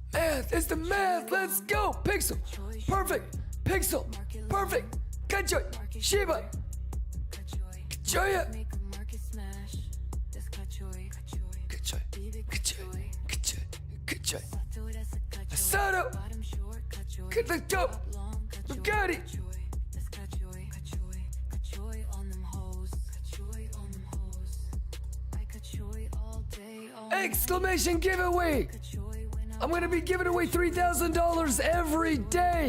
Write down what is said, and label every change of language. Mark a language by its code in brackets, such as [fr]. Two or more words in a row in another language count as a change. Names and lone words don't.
[en] math. It's the math. Let's go. Pixel. Perfect. Pixel. Perfect. Kachoy. Shiba. Kachoya. Asado. Let's go. Bugatti. Exclamation giveaway. I'm going to be giving away $3,000 every day.